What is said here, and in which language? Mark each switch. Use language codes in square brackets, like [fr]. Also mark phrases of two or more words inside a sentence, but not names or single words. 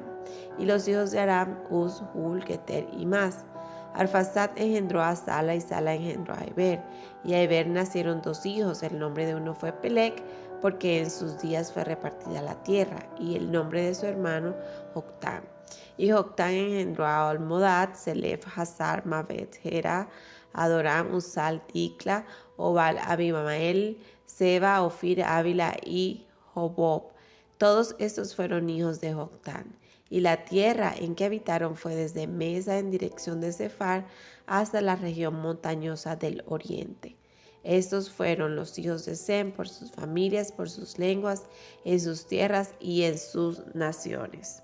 [es] Y los hijos de Aram, Uz, Hul, Geter y Mas. Arfaxad engendró a Sala y Sala engendró a Eber. Y a Eber nacieron 2 hijos. El nombre de uno fue Pelec, porque en sus días fue repartida la tierra. Y el nombre de su hermano, Joctán. Y Joctán engendró a Olmodad, Selef, Hazar, Mavet, Gera, Adoram, Usal, Tikla, Obal, Abimael, Seba, Ofir, Ávila y Jobob. Todos estos fueron hijos de Joctán. Y la tierra en que habitaron fue desde Mesa en dirección de Sefar hasta la región montañosa del oriente. Estos fueron los hijos de Sem por sus familias, por sus lenguas, en sus tierras y en sus naciones.